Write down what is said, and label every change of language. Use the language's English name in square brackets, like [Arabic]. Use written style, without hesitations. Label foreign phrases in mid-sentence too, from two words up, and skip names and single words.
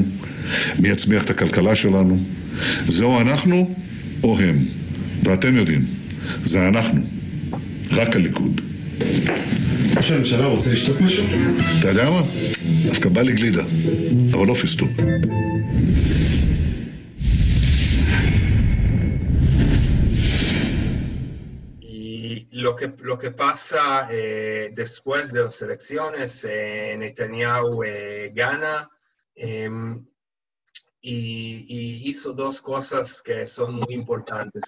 [Hebrew] מי יצמיח את הכלכלה שלנו? זהו אנחנו או הם? ואתם יודעים, זה אנחנו. רק הליכוד. ראש הממשלה רוצה לשתות משהו? אתה יודע מה? דווקא בא לי גלידה, אבל לא פיסטוק. [Spanish] Lo que pasa después de las elecciones, Netanyahu gana y hizo dos cosas que son muy importantes.